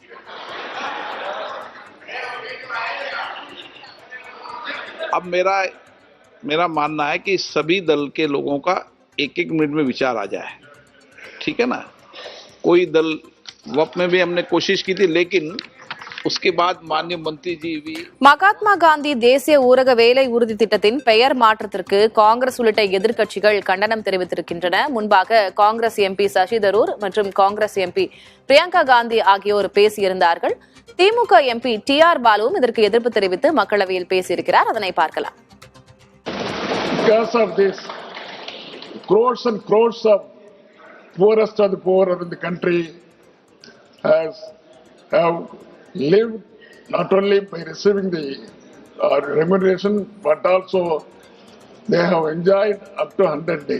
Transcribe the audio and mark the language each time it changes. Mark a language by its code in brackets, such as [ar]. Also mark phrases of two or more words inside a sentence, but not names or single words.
[hi] अब मेरा मानना है कि सभी दल के लोगों का एक मिनट में विचार आ जाए, ठीक है ना। कोई दल वक्त में भी हमने कोशिश की थी, लेकिन उसके बाद माननीय मंत्री जी भी [ta] மகாத்மா காந்தி தேசிய ஊரக வேலை உறுதி திட்டத்தின் பெயர் மாற்றத்திற்கு காங்கிரஸ் உள்ளிட்ட எதிர்க்கட்சிகள் கண்டனம் தெரிவித்திருக்கின்றன. முன்பாக காங்கிரஸ் எம்பி சசி தரூர் மற்றும் காங்கிரஸ் எம்பி பிரியங்கா காந்தி ஆகியோர் பேசியிருந்தார்கள். திமுக எம்பி TR பாலுவும் இதற்கு எதிர்ப்பு தெரிவித்து மக்களவையில் பேசியிருக்கிறார். அதனை பார்க்கலாம். [en] Because of this, crores and crores of poorest of the poor in the country have lived not only by receiving the remuneration, but also they have enjoyed up to 100 days.